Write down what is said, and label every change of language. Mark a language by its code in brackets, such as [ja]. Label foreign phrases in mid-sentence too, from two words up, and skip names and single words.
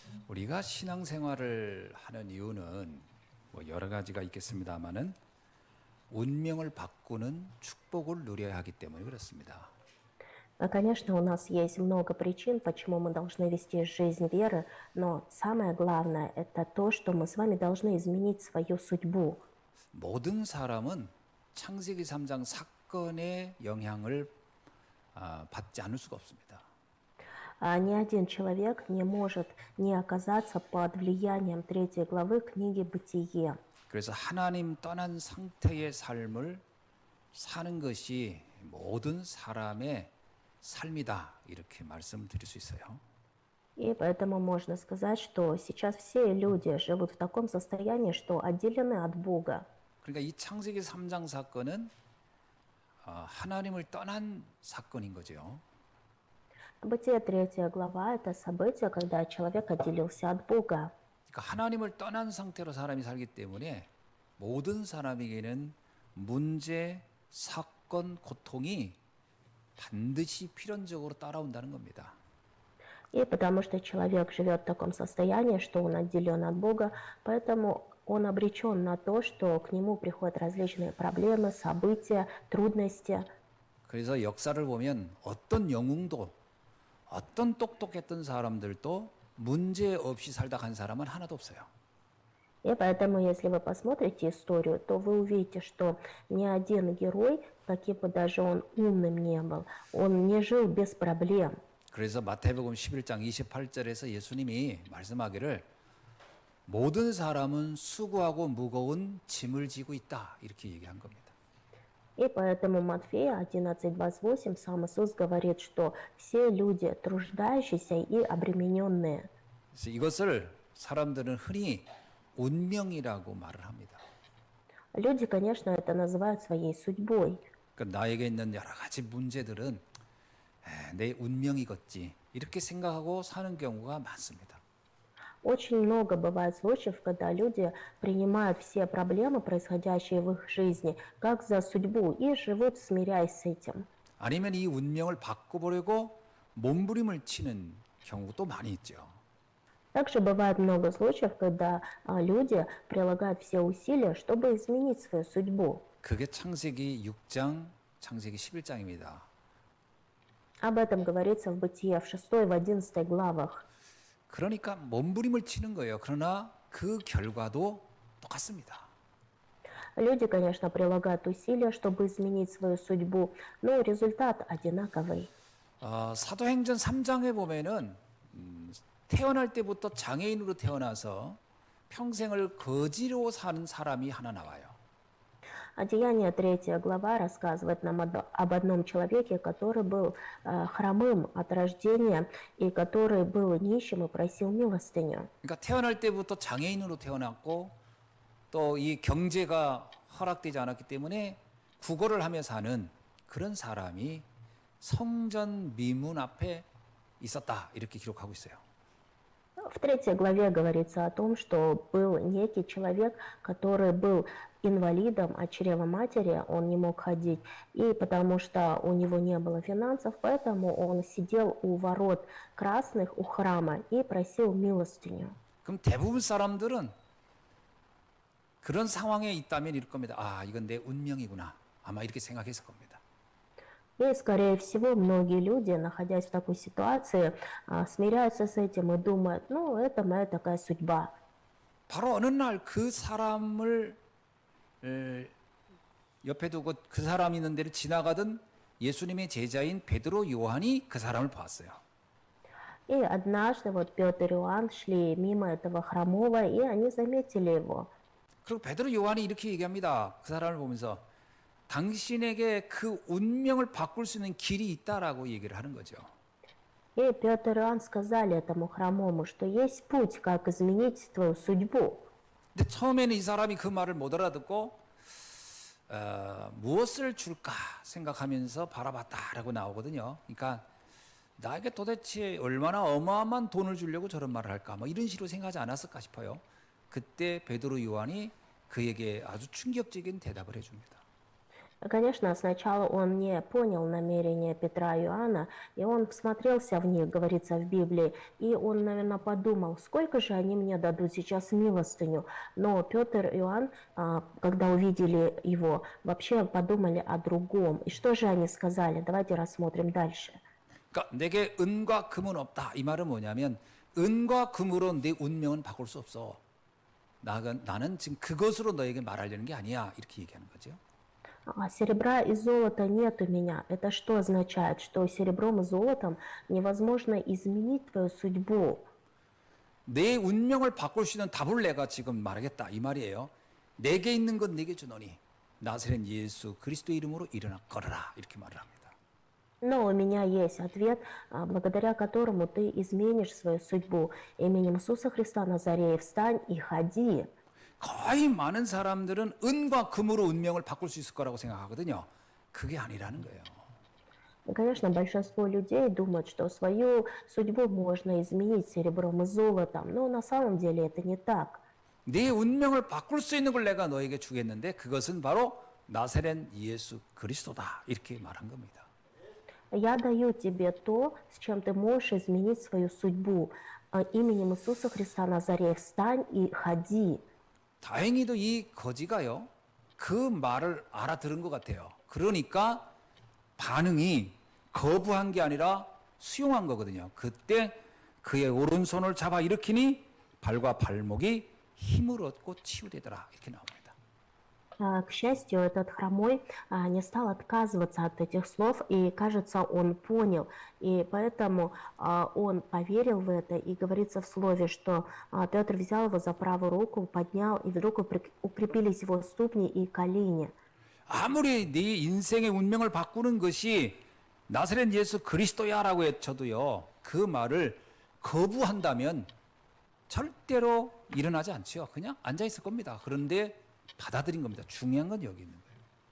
[ko] 우리가 신앙생활을 하는 이유는 뭐 여러 가지가 있겠습니다만은 운명을 바꾸는 축복을 누려야 하기 때문에 그렇습니다. [ru] Конечно, у нас есть много причин, почему мы должны вести жизнь веры, но самое главное– это то, что мы с вами должны изменить свою судьбу. [ko] 모든 사람은 창세기 3장 사건의 영향을 받지 않을 수가 없습니다. [ru] Ни один человек не может не оказаться под влиянием 3 главы книги «Бытие». [ko] 그래서 하나님 떠난 상태의 삶을 사는 것이 모든 사람의 삶이다 이렇게 말씀드릴 수 있어요. [ru] И поэтому можно сказать, что сейчас все люди живут в таком состоянии, что отделены от Бога. [ko] 그러니까 이 창세기 3장 사건은 하나님을 떠난 사건인 거죠. [ru] Бытие 3 глава– это событие, когда человек отделился от Бога. [ko] 그러니까 하나님을 떠난 상태로 사람이 살기 때문에 모든 사람에게는 문제, 사건, 고통이 반드시 필연적으로 따라온다는 겁니다. [ru] И потому что человек живет в таком состоянии, что он отделен от Бога, поэтому он обречен на то, что к нему приходят различные проблемы, события, трудности. [ko] 그래서 역사를 보면 어떤 영웅도 어떤 똑똑했던 사람들도 문제 없이 살다 간 사람은 하나도 없어요. [ru] И поэтому, если вы посмотрите историю, то вы увидите, что ни один герой, каким бы даже он умным не был, он не жил без проблем. [ko] 그래서 마태복음 11장 28절에서 예수님이 말씀하기를 모든 사람은 수고하고 무거운 짐을 지고 있다 이렇게 얘기한 겁니다. [ru] И поэтому Матфея 11:28 сам Иисус говорит, что все люди труждающиеся и обремененные. [ko] 그래서 이것을 사람들은 흔히 운명이라고 말을 합니다. [ru] Люди, конечно, это называют своей судьбой. [ko] 그러니까 나에게 있는 여러 가지 문제들은 내 운명이겠지 이렇게 생각하고 사는 경우가 많습니다. [ru] Очень много бывает случаев, когда люди принимают все проблемы, происходящие в их жизни, как за судьбу и живут, смиряясь с этим. [ko] 아니면 이 운명을 바꿔보려고 몸부림을 치는 경우도 많이 있죠. [ru] Также бывает много случаев, когда люди прилагают все усилия, чтобы изменить свою судьбу. [ko] 그게 창세기 6장, 창세기 11장입니다. [ru] Об этом говорится в Бытие в 6 и в 11 главах. [ko] 그러니까 몸부림을 치는 거예요. 그러나 그 결과도 똑같습니다. [ru] Люди, конечно, прилагают усилия, чтобы изменить свою судьбу, но результат одинаковый. [ko] 사도행전 3장에 보면은 태어날 때부터 장애인으로 태어나서 평생을 거지로 사는 사람이 하나 나와요. [ru] Деяние 3 глава рассказывает нам об одном человеке, который был хромым от рождения и который был нищим и просил милостыню. [ko] 그러니까 태어날 때부터 장애인으로 태어났고 또 이 경제가 허락되지 않았기 때문에 구걸을 하며 사는 그런 사람이 성전 미문 앞에 있었다 이렇게 기록하고 있어요. [ru] В 3 главе говорится о том, что был некий человек, который был инвалидом от чрева матери, он не мог ходить, и потому что у него не было финансов, поэтому он сидел у ворот красных, у храма, и просил милостыню. [ko] 그럼 대부분 사람들은 그런 상황에 있다면 이럴 겁니다. 이건 내 운명이구나. 아마 이렇게 생각했을 겁니다. [ru] И, скорее всего, многие люди, находясь в такой ситуации, смиряются с этим и думают, ну, это моя такая судьба. [ko] 바로 어느 날 그 사람을 옆에 두고 그 사람이 있는 데를 지나가던 예수님의 제자인 베드로 요한이 그 사람을 봤어요. [ru] И однажды вот Петр и Иоанн шли мимо этого хромого, и они заметили его. [ko] 그리고 베드로 요한이 이렇게 얘기합니다. 그 사람을 보면서 당신에게 그 운명을 바꿀 수 있는 길이 있다라고 얘기를 하는 거죠. [ru] И Петр и Иоанн сказали этому хромому, что есть путь, как изменить твою судьбу. [ko] 근데 처음에는 이 사람이 그 말을 못 알아듣고 무엇을 줄까 생각하면서 바라봤다라고 나오거든요. 그러니까 나에게 도대체 얼마나 어마어마한 돈을 주려고 저런 말을 할까 뭐 이런 식으로 생각하지 않았을까 싶어요. 그때 베드로 요한이 그에게 아주 충격적인 대답을 해줍니다. [ru] Конечно, сначала он не понял намерения Петра и Иоанна, и он всмотрелся в них, говорится в Библии, и он, наверное, подумал, сколько же они мне дадут сейчас милостыню. Но Петр и Иоанн, когда увидели его, вообще подумали о другом. И что же они сказали? Давайте рассмотрим дальше. [ko] 그러니까 내게 은과 금은 없다. 이 말은 뭐냐면 은과 금으로 내 운명은 바꿀 수 없어. 나는 지금 그것으로 너에게 말하려는 게 아니야. 이렇게 얘기하는 거죠. [ru] Серебра и золота нет у меня. Это что означает? Что серебром и золотом невозможно изменить твою судьбу. [ko] 내 운명을 바꿀 수 있는 답을 내가 지금 말하겠다. 이 말이에요. 내게 있는 건 내게 주노니 나사렛 예수 그리스도 이름으로 일어나 걸어라. 이렇게 말을 합니다. [ru] Но у меня есть ответ, благодаря которому ты изменишь свою судьбу. Именем Иисуса Христа Назарея встань и ходи. [ko] 거의 많은 사람들은 은과 금으로 운명을 바꿀 수 있을 거라고 생각하거든요. 그게 아니라는 거예요. [ru] И, конечно, большинство людей думают, что свою судьбу можно изменить серебром и золотом, но на самом деле это не так. [ko] 네 운명을 바꿀 수 있는 걸 내가 너에게 주겠는데 그것은 바로 나사렛 예수 그리스도다. 이렇게 말한 겁니다. [ru] Я даю тебе то, с чем ты можешь изменить свою судьбу. Именем Иисуса Христа Назарея встань и ходи. [ko] 다행히도 이 거지가요. 그 말을 알아들은 것 같아요. 그러니까 반응이 거부한 게 아니라 수용한 거거든요. 그때 그의 오른손을 잡아 일으키니 발과 발목이 힘을 얻고 치유되더라. 이렇게 나옵니다. [ru] К счастью, этот хромой не стал отказываться от этих слов, и, кажется, он понял. И поэтому он поверил в это, и говорится в слове, что Петр взял его за правую руку, поднял, и вдруг укрепились его ступни и колени. [ko] 아무리 네 인생의 운명을 바꾸는 것이 나사렛 예수 그리스도야라고 해쳐도요. 그 말을 거부한다면 절대로 일어나지 않죠. 그냥 앉아 있을 겁니다. 그런데 받아들인 겁니다. 중요한 건 여기 있는 거예요.